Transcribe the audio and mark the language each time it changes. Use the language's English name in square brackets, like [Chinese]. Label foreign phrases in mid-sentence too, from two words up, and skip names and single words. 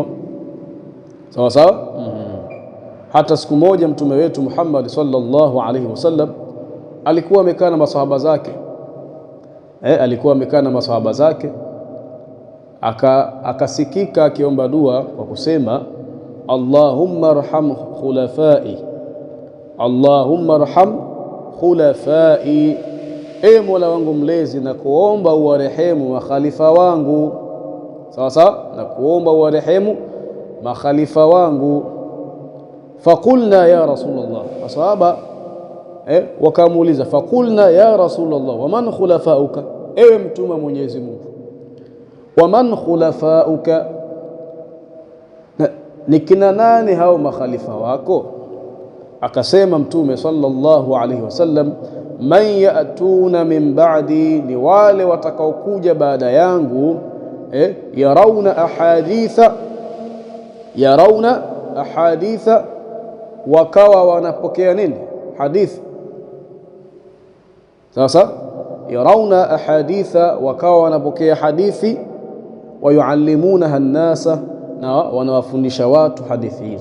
[Swahili] Sawa sawa. Hata siku moja mtume wetu Muhammad [Arabic] صلى الله عليه وسلم [Swahili] alikuwa amekaa na masahaba zake, akasikika akiomba dua kwa kusema, [Arabic] اللهم ارحم خلفائي اللهم ارحم خلفائي, [Swahili] e Mola wangu mlezi, na kuomba uwarehemu makhalifa wangu. Sawa sawa, na kuomba uwarehemu makhalifa wangu. [Arabic] فقلنا يا رسول الله, [Swahili] masahaba wakamuuliza, [Arabic] فقلنا يا رسول الله ومن خلفاؤك, [Swahili] ewe mtume wa Mwenyezi Mungu, [Arabic] ومن خلفاؤك, [Swahili] ni kina nani hao makhalifa wako? Akasema mtume [Arabic] صلى الله عليه وسلم من يأتون من بعدي, [Swahili] ni wale watakaokuja baada yangu, [Arabic] يروون الأحاديث, [Swahili] wakawa wanapokea nini? Hadithi. Sasa [Arabic] يروون الأحاديث, [Swahili] wakawa wanapokea hadithi, [Arabic] ويعلمونها الناس, [Swahili] na wanawafundisha watu hadithi hizo.